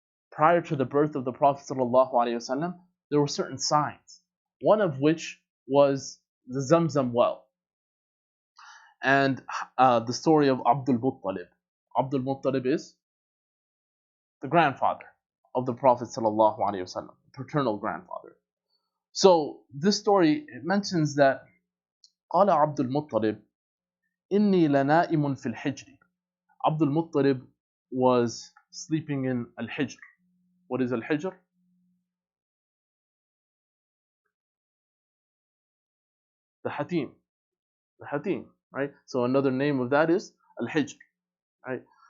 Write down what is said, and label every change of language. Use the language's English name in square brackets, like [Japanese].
[English] Prior to the birth of the Prophet ﷺ, there were certain signs. One of which was the Zamzam well and the story of Abdul Muttalib. Abdul Muttalib is the grandfather of the Prophet ﷺ, paternal grandfather. So this story it mentions that [Arabic] قال عبد المطلب إني لنائم في الحجر. [English] Abdul Muttalib was sleeping in Al-Hijr. What is Al-Hijr? The Hatim. The Hatim, right? So another name of that is Al-Hijr, right?